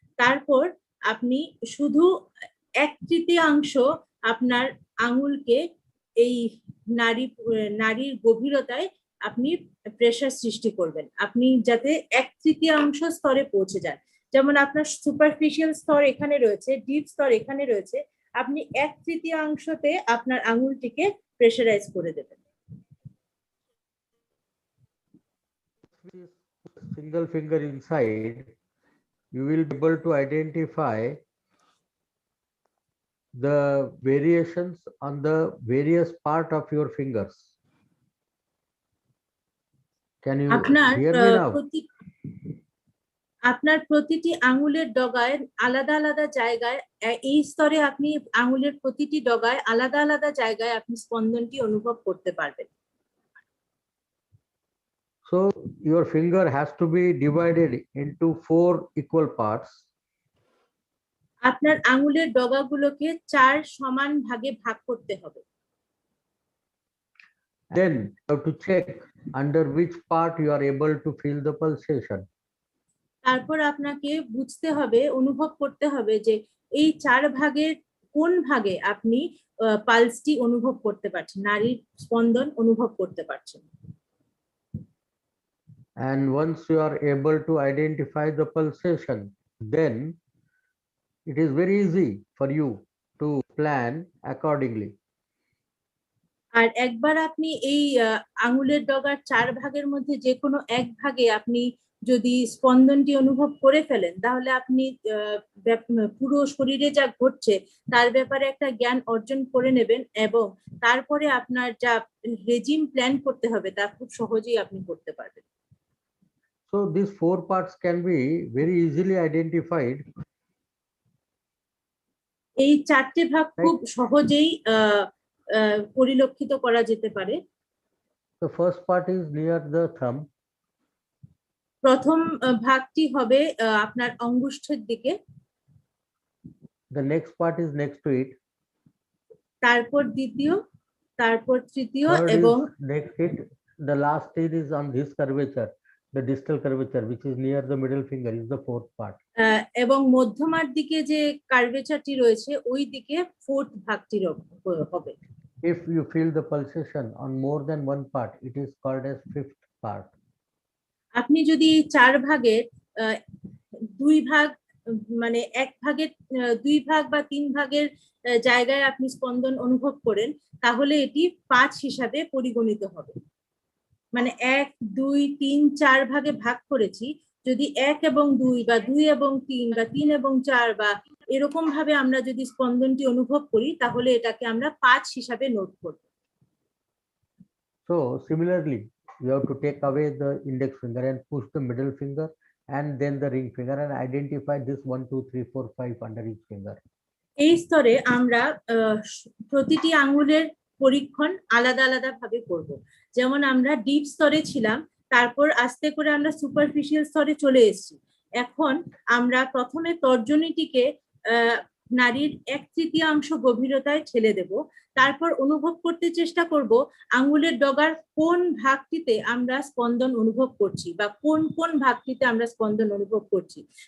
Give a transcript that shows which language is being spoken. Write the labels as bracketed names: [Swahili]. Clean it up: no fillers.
[Bangla] তারপর আপনি শুধু 1/3 আপনার আঙুলকে এই নাড়ির গভীরতায় আপনি প্রেসার সৃষ্টি করবেন, আপনি যাতে 1/3 স্তরে পৌঁছে যান। যেমন আপনার সুপারফিশিয়াল স্তর এখানে রয়েছে, ডিপ স্তর এখানে রয়েছে, আপনি 1/3 আপনার আঙুলটিকে প্রেসারাইজ করে দেবেন। [English] Single finger inside, you will be able to identify the variations on the various part of your fingers. Can you hear me now? [Bangla] আপনার প্রতিটি আঙুলের ডগায় আলাদা আলাদা জায়গায়, এই স্তরে আপনি আঙুলের প্রতিটি ডগায় আলাদা আলাদা জায়গায় আপনি স্পন্দনটি অনুভব করতে পারবেন। [English] So your finger has to be divided into 4 equal parts. [Bangla] আপনার আঙুলের ডগাগুলোকে 4 সমান ভাগে ভাগ করতে হবে। [English] Then you have to check under which part you are able to feel the pulsation. [Bangla] তারপর আপনাকে বুঝতে হবে, অনুভব করতে হবে যে এই 4 ভাগের কোন ভাগে আপনি পালসটি অনুভব করতে পারছেন, নাড়ির স্পন্দন অনুভব করতে পারছেন। [English] And once you are able to identify the pulsation, then it is very easy for you to plan accordingly. [Bangla] আর একবার আপনি এই আঙুলের ডগার 4 ভাগের মধ্যে যে কোনো এক ভাগে আপনি যদি স্পন্দনটি অনুভব করে ফেলেন, তাহলে আপনি পুরো শরীরে যা ঘটছে তার ব্যাপারে একটা জ্ঞান অর্জন করে নেবেন, এবং তারপরে আপনার যা রেজিম প্ল্যান করতে হবে তা খুব সহজেই আপনি করতে পারবেন। [English] So these 4 parts can be very easily identified. [Bangla] এই 4টে ভাগ খুব সহজেই পরিলক্ষিত করা যেতে পারে। [English] The first part is near the thumb. [Bangla] প্রথম ভাগটি হবে আপনার অঙ্গুষ্ঠের দিকে। [English] The next part is next to it. [Bangla] তারপর দ্বিতীয়, তারপর তৃতীয়, এবং [English] next it. The last is on this curvature, the distal curvature, which is near the middle finger, is the 4th part. [Bangla] এবং মধ্যমার দিকে যে কার্ভেচারটি রয়েছে ওই দিকে 4th ভাগটি হবে। [English] If you feel the pulsation on more than one part, it is called as 5th part. [Bangla] আপনি যদি 4 ভাগের 2 ভাগ, মানে 1 ভাগের 2 ভাগ বা 3 ভাগের জায়গায় আপনি স্পন্দন অনুভব করেন, তাহলে এটি 5 হিসাবে পরিগণিত হবে। মানে 1, 2, 3, 4 ভাগে ভাগ করেছি, যদি 1 এবং 2 বা 2 এবং 3 বা 3 এবং 4 বা এরকম ভাবে আমরা যদি স্পন্দনটি অনুভব করি, তাহলে এটাকে আমরা 5 হিসাবে নোট করব। [English] So similarly, you have to take away the index finger and push the middle finger and then the ring finger and identify this 1, 2, 3, 4, 5 under each finger. [Bangla] এই স্তরে আমরা প্রতিটি আঙ্গুলের পরীক্ষণ আলাদা আলাদা ভাবে করব। যেমন আমরা ডিপ স্তরে ছিলাম, তারপর আস্তে করে আমরা সুপারফিশিয়াল স্তরে চলে এসেছি। এখন আমরা প্রথমে তর্জনীটিকে নাড়ির 1/3 গভীরতায় ঠেলে দেব, তারপর অনুভব করতে চেষ্টা করব আঙ্গুলের ডগার কোন ভাগটিতে আমরা স্পন্দন অনুভব করছি বা কোন কোন ভাগটিতে আমরা স্পন্দন অনুভব করছি।